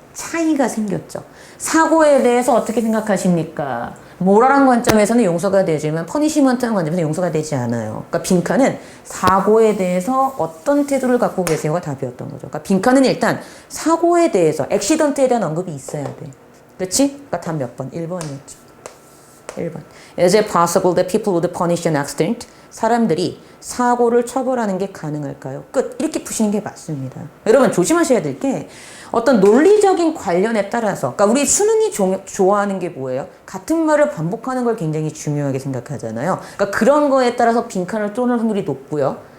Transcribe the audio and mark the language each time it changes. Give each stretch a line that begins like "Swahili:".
Korean: 차이가 생겼죠. 사고에 대해서 어떻게 생각하십니까? 모랄한 관점에서는 용서가 되지만 퍼니시먼트한 관점에서는 용서가 되지 않아요. 그러니까 빈칸은 사고에 대해서 어떤 태도를 갖고 계세요가 답이었던 거죠. 그러니까 빈칸은 일단 사고에 대해서 액시던트에 대한 언급이 있어야 돼. 그렇지? 그러니까 답 몇 번? 1번이었죠. 1번.
English: Is it possible that people would punish an accident?
Korean: 사람들이 사고를 처벌하는 게 가능할까요? 끝. 이렇게 푸시는 게 맞습니다. 여러분 조심하셔야 될 게 어떤 논리적인 관련에 따라서 그러니까 우리 수능이 좋아하는 게 뭐예요? 같은 말을 반복하는 걸 굉장히 중요하게 생각하잖아요. 그러니까 그런 거에 따라서 빈칸을 뚫을 확률이 높고요.